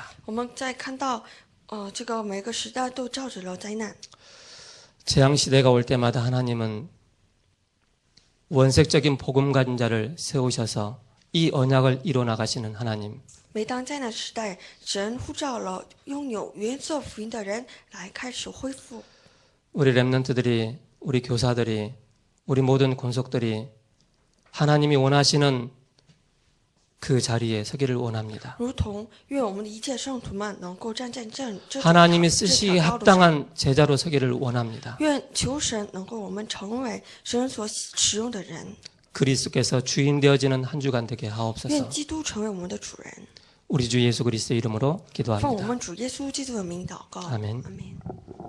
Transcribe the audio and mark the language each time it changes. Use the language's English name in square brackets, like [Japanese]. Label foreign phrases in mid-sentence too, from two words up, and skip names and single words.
[Chinese] 我们在看到，这个每个时代都照着了灾难。 [Korean] 재앙 시대가 올 때마다 하나님은 원색적인 복음 가진 자를 세우셔서 이 언약을 이뤄 나가시는 하나님. [Chinese] 每当灾难时代，神呼召了拥有原色福音的人来开始恢复。 [Korean] 우리 렘넌트들이 우리 교사들이 우리 모든 권속들이 하나님이 원하시는 그 자리에 서기를 원합니다. [Chinese] 如同愿我们的一切圣徒们能够站在这 [Korean] 하나님이 [Chinese] 这 [Korean] 쓰시기에 [Chinese] 条道路上。 [Korean] 합당한 제자로 서기를 원합니다. [Chinese] 愿求神能够我们成为神所使用的人， [Korean] 그리스도께서 주인 되어지는 한 주간 되게 하옵소서. [Chinese] 愿基督成为我们的主人。 [Korean] 우리 주 예수 그리스도 이름으로 [Chinese] 奉我 [Korean] 기도합니다. [Chinese] 们主耶稣基督的名祷告， [Korean] 아멘. [Chinese] 阿门。